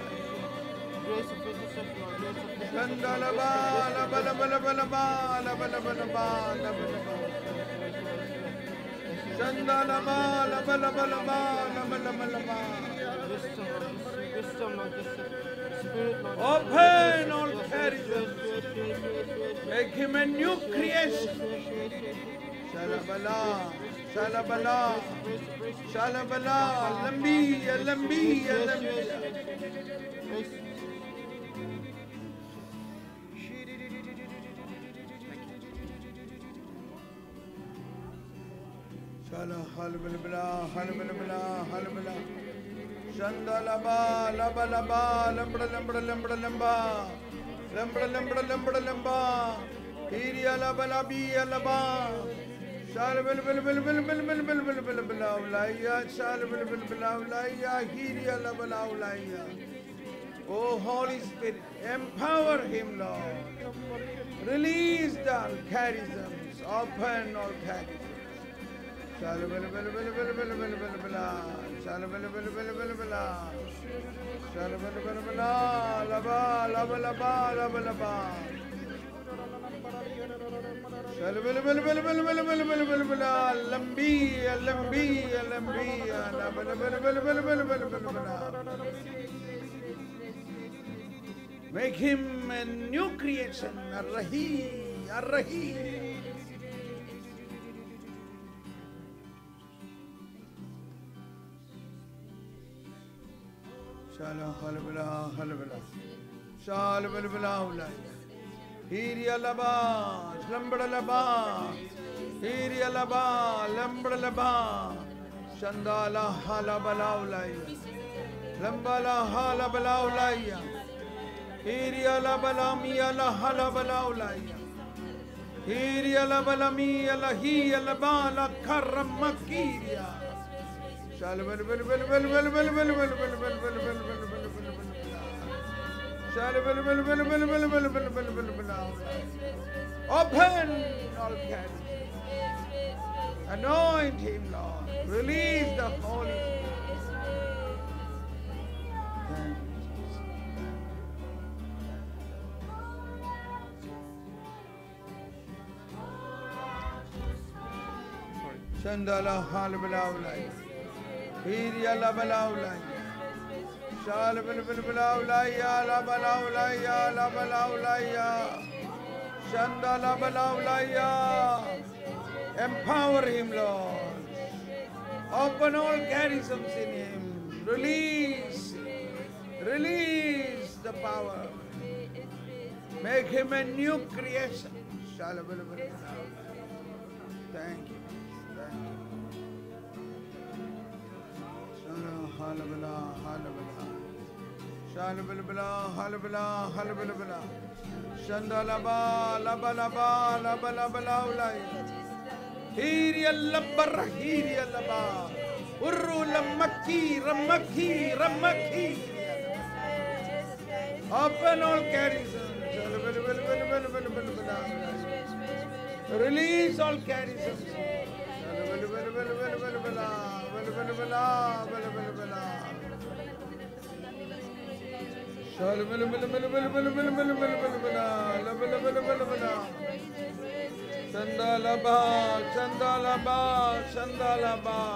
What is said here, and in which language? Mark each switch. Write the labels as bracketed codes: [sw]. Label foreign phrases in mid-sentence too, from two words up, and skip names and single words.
[en] Shandalaba, labalabalaba, labalabalaba, labalabalaba. Shandalaba, labalabalaba, labalabalaba. Open all carriages. Make him a new creation. Shalabala, shalabala, shalabala, lambi, lambi, lambi. Shala halbala, halbala, halbala. Shandalaba, laba, laba, lambra, lambra, lambra, lamba. Lambra, lambra, lambra, lamba. Hiria laba, labi, laba. Shalabal, bil, bil, bil, bil, bil, bil, bil, bil, bil, ulaya. Shalabal, bil, bil, ulaya. Hiria laba, ulaya. Oh, Holy Spirit, empower him, Lord. Release the charisms. Open all charisms. Shalabal, bil, bil, bil, bil, bil, bil, bil, Shalabal, bil, bil, bil, bil, Shalabal, bil, bil, laba, laba, laba, laba, laba. Shalabal, bil, bil, bil, bil, bil, bil, bil, bil, lambi, lambi, lambi, laba, laba, bil, bil, bil, bil, bil, bil. Make him a new creation, Ar-Rahi, Ar-Rahi. Shala halbala, halbala. Shal bilbala ulaya. Hiria laba, lambra laba. Hiria laba, lambra laba. Shandala halabala ulaya. Lambala halabala ulaya. Hiria laba miya la halabala ulaya. Hiria laba miya la hiya laba la karamakiria. Shal bilbala bilbala bilbala bilbala. Open all carriages. Anoint him, Lord. Release the Holy Spirit. Thank you, Jesus. Shandala halbalaulai. Hiria labalaulai. Shala bilbalaulaya, labalaulaya, labalaulaya. Shanda labalaulaya. Empower him, Lord. Open all charisms in him. Release the power. Make him a new creation. Shala bilbalaulaya. Thank you. Halabala, halabala. Shalabala, halabala, halabala. Shandalaba, laba, laba, laba, laba, laulai. Hiria labara, hiria laba. Urru lamaki, ramaki, ramaki. Open all charisms. Release all charisms. Shandalaba, Shandalaba, Shandalaba.